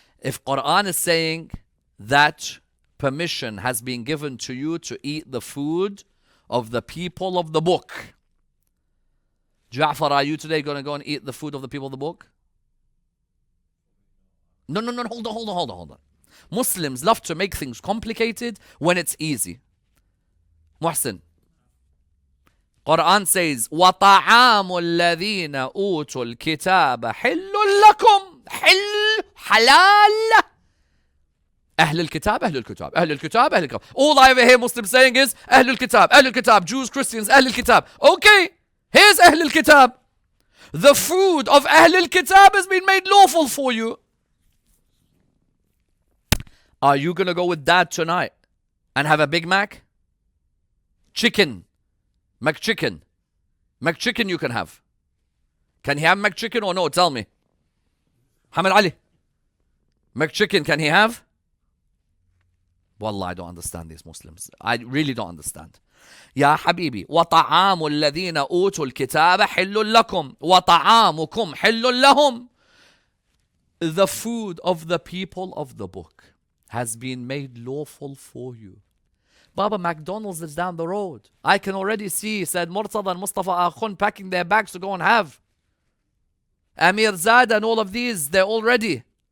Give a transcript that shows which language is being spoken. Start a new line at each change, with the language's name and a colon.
English: If Quran is saying that permission has been given to you to eat the food of the people of the book, Ja'far, are you today going to go and eat the food of the people of the book? No, hold on. Muslims love to make things complicated when it's easy.
Arabic: Muhsin,
English: Quran says,
Arabic: وَطَعَامُ الَّذِينَ أُوتُوا الْكِتَابَ حِلٌّ لَكُمْ. حِلٌّ halal. Ahl al-Kitab, Ahl al-Kitab, Ahl al-Kitab, Ahl al-Kitab.
English: All I ever hear Muslims saying is Ahl al-Kitab, Jews, Christians, Ahl al-Kitab. Okay, here's Ahl al-Kitab. The food of Ahl al-Kitab has been made lawful for you. Are you going to go with dad tonight and have a Big Mac? Chicken. McChicken. McChicken you can have. Can he have McChicken or no? Tell me. Hamid Ali. McChicken, can he have? Wallah, I don't understand these Muslims. I really don't understand.
Arabic: يا حبيبي وطعام الذين أوتوا الكتاب حل لكم وطعامكم حل لهم.
English: The food of the people of the book has been made lawful for you. Baba, McDonald's is down the road. I can already see said Murtada and Mustafa Akhun packing their bags to go and have. Amir Zad and all of these, they're all ready.